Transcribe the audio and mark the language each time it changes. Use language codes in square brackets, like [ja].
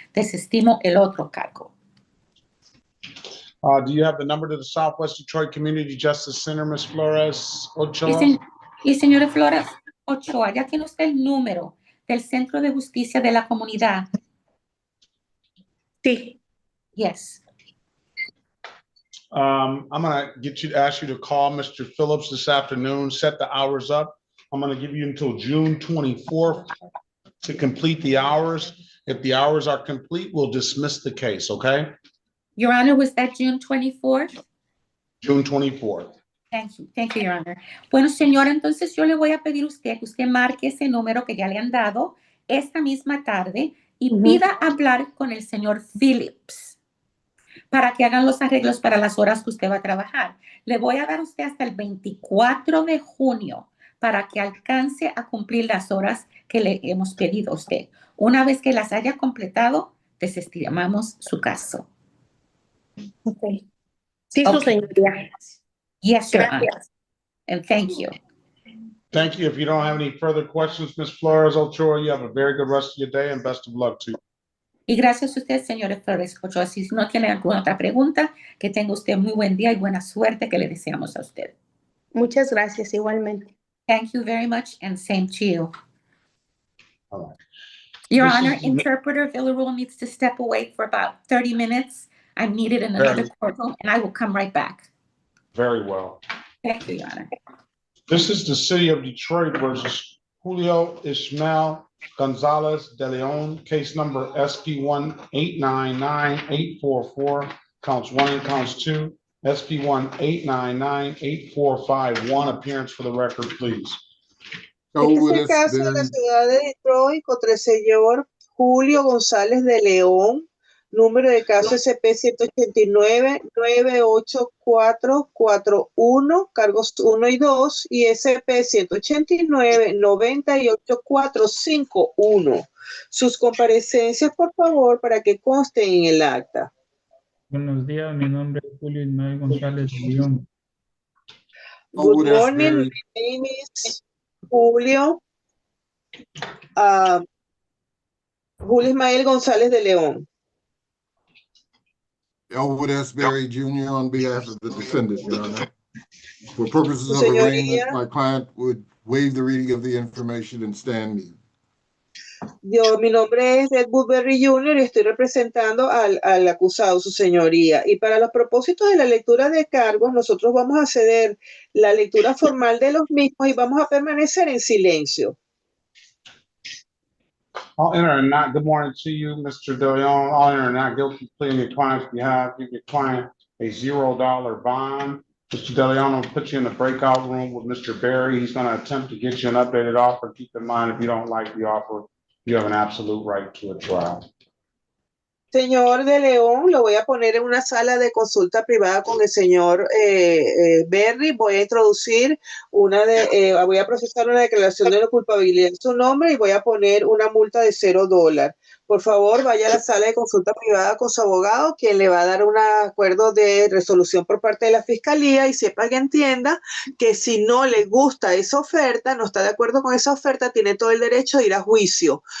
[es] Desestimo el otro cargo. [en] Do you have the number to the Southwest Detroit Community Justice Center, Ms. Flores Ochoa? [es] Y señora Flores Ochoa, ya tiene usted el número del Centro de Justicia de la Comunidad. Sí. [en] Yes. I'm gonna ask you to call Mr. Phillips this afternoon, set the hours up. I'm gonna give you until June 24th to complete the hours. If the hours are complete, we'll dismiss the case, okay? Your Honor, was that June 24th? June 24th. Thank you, Your Honor. [es] Bueno, señora, entonces yo le voy a pedir a usted que usted marque ese número que ya le han dado esta misma tarde y pida hablar con el señor Phillips para que hagan los arreglos para las horas que usted va a trabajar. Le voy a dar a usted hasta el 24 de junio para que alcance a cumplir las horas que le hemos pedido a usted. Una vez que las haya completado, desestimamos su caso. Okay. Sí, su señoría. [en] Yes, Your Honor. And thank you. Thank you. If you don't have any further questions, Ms. Flores Ochoa, you have a very good rest of your day and best of luck to you. [es] Y gracias a usted, señor Flores Ochoa. Si no tiene alguna otra pregunta, que tenga usted muy buen día y buena suerte que le deseamos a usted. Muchas gracias, igualmente. [en] Thank you very much, and same to you. All right. Your This Honor, is- Interpreter Villarreal needs to step away for about 30 minutes. I'm needed in another courtroom, and I will come right back. Very well. Thank you, Your Honor. This is the city of Detroit versus Julio Ismael Gonzalez de Leon, case number SP 1899844, counts 1 and counts 2, SP 1899845, appearance for the record, please. [es] Este es el caso de la ciudad de Detroit contra el señor Julio González de León, número de caso SP 189-98441, cargos 1 y 2, y SP 189-98451. Sus comparecencias, por favor, para que consten en el acta. Buenos días, mi nombre es Julio Ismael González de León. [en] Good morning, my name is Julio Ismael González de León. Elwood S. Berry Jr. on behalf of the defendant, Your Honor. For purposes of [es] Señoría. [en] arraignment, my client would waive the reading of the information and stand mute. [es] Mi nombre es Ed Woodbury Jr. y estoy representando al acusado, su señoría. Y para los propósitos de la lectura de cargos, nosotros vamos a ceder la lectura formal de los mismos y vamos a permanecer en silencio. [en] I'll enter a not, good morning to you, Mr. De Leon. I'll enter a not guilty plea on your client's behalf. Give your client a $0 bond. Mr. De Leon will put you in the breakout room with Mr. Barry. He's going to attempt to get you an updated offer. Keep in mind, if you don't like the offer, you have an absolute right to a trial. [es] Señor de León, lo voy a poner en una sala de consulta privada con el señor Berry. Voy a introducir voy a procesar una declaración de no culpabilidad en su nombre y voy a poner una multa de $0. Por favor, vaya a la sala de consulta privada con su abogado, quien le va a dar un acuerdo de resolución por parte de la fiscalía y sepa que entienda que si no le gusta esa oferta, no está de acuerdo con esa oferta, tiene todo el derecho de ir a juicio.